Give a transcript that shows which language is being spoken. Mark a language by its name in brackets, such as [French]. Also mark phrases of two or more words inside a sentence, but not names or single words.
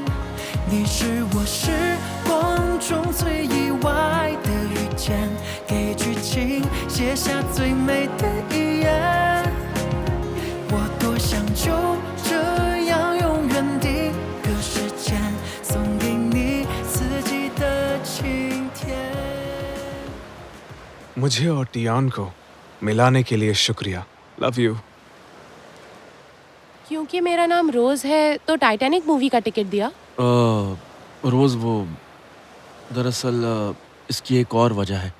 [Chinese] 你是我时光中最意外的遇见，给剧情写下最美的一页。我多想就这样永远地隔时间，送给你四季的晴天。 [Hindi] मुझे और टियान को मिलाने के लिए शुक्रिया। [English] love you. [Hindi] क्योंकि मेरा नाम रोज है तो टाइटैनिक मूवी का टिकट दिया। रोज़ वो दरअसल इसकी एक और वजह है।